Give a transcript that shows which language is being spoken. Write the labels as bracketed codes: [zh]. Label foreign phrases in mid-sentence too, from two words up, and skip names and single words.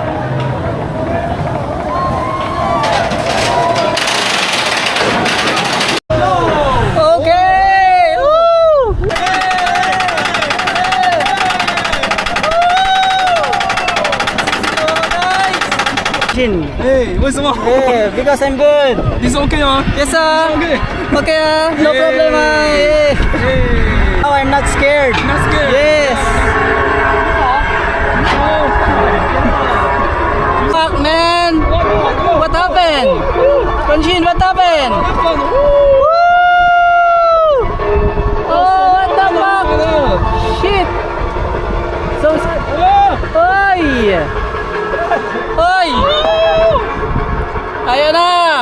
[en] Okay! Woo! Jin. [zh] Hey, 为什么？ [en] Yeah, because I'm good. [zh] 你是 OK 吗？ [en] Yes, sir. Okay. Okay, no problem. Yeah. Hey. Oh, I'm not scared. Not scared? Yes. Fuck, man. What happened? Konjin, what happened? Woo! Oh, what the fuck? Shit. So, [tl] Oy! Oy! Ayan na!